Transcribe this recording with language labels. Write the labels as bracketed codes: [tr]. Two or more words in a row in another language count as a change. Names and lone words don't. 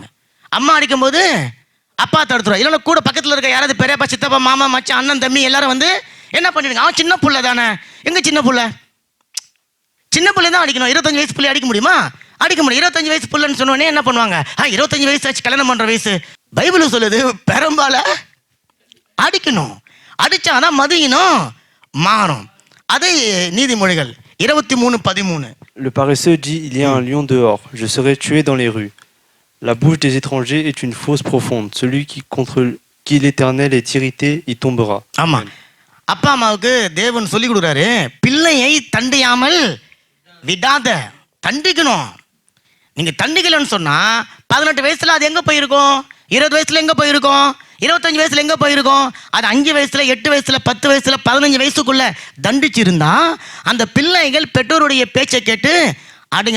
[ta] அம்மா அடிக்கும் போது அப்பா தடுத்துருவா, இல்லைன்னா கூட பக்கத்தில் இருக்க யாராவது பெரியப்பா, சித்தப்பா, மாமா, மச்சான், அண்ணன், தம்பி எல்லாரும் வந்து என்ன பண்ணிடுங்க, அவன் சின்ன பிள்ளை தானே, எங்க சின்ன பிள்ளை தான் அடிக்கணும். 25 வயசு பிள்ளை அடிக்க முடியுமா? அடிக்க முடியும். 25 வயசு பிள்ளைன்னு சொன்னோடனே என்ன பண்ணுவாங்க, 25 வயசு ஆச்சு, கல்யாணம் பண்ற வயசு. பைபிள் சொல்லுது பெரும்பால அடிக்கணும், அடிச்சாதான் மதியினம் மாறும். அதே நீதிமொழிகள் 23:13. [fr] Le paresseux dit, il y a un lion dehors, je serai tué dans les rues. La bouche des étrangers est une fosse profonde. Celui contre qui l'Éternel est irrité, y tombera. [ta] ஆமா, அப்பா அம்மாவுக்கு தேவன் சொல்லி கொடுக்குறாரு, பிள்ளையை தண்டியாமல் விடாத, தண்டிக்கணும். நீங்க தண்டிக்கலன்னு சொன்னா 18 வயசுல அது எங்க போயிருக்கும், 20 வயசுல எங்க போயிருக்கும், 25 வயசுல எங்க போயிருக்கும், அது 5 வயசுல 8 வயசுல 10 வயசுல 15 வயசுக்குள்ள தண்டிச்சிருந்தா அந்த பிள்ளைகள் பெற்றோருடைய பேச்சை கேட்டு அடிங்க.